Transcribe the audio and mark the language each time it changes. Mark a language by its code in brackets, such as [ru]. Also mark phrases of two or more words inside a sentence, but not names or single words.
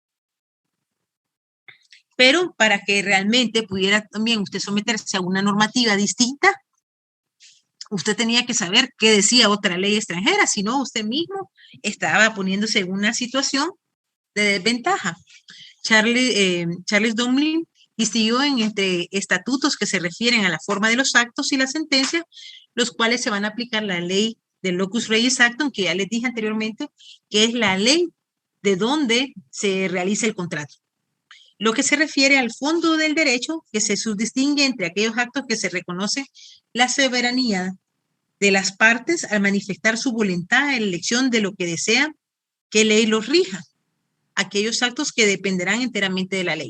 [es] Pero para que realmente pudiera también usted someterse a una normativa distinta, usted tenía que saber qué decía otra ley extranjera, si no usted mismo estaba poniéndose en una situación de desventaja. Charles Dublin distinguió entre estatutos que se refieren a la forma de los actos y la sentencia, los cuales se van a aplicar la ley del [la] locus regis actum, [es] que ya les dije anteriormente, que es la ley de donde se realiza el contrato. Lo que se refiere al fondo del derecho, que se subdistingue entre aquellos actos que se reconoce la soberanía de las partes al manifestar su voluntad en la elección de lo que desean que ley los rija, aquellos actos que dependerán enteramente de la ley.